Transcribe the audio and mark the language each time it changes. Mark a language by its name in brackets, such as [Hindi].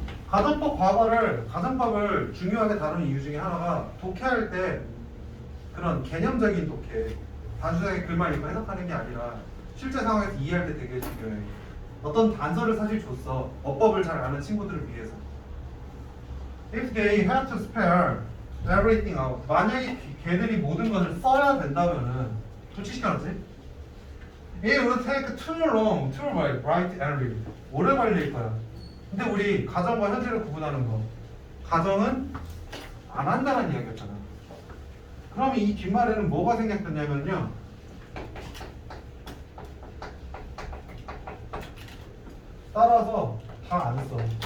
[Korean] 가정법을 중요하게 다루는 이유 중에 하나가 독해할 때 그런 개념적인 독해, 단순하게 글만 읽고 해석하는 게 아니라 실제 상황에서 이해할 때 되게 중요해. 어떤 단서를 사실 줬어. 어법을 잘 아는 친구들을 위해서. [English] If they had to spell everything out. [Korean] 만약에 걔들이 모든 것을 써야 된다면은 도치시켜놨지? [English] It would take too long to write and read. [Korean] 오래 걸릴 거야. 근데 우리 가정과 현재를 구분하는 거. 가정은 안 한다는 이야기였잖아. 그러면 이 뒷말에는 뭐가 생략됐냐면요. 따라서 다 안 써.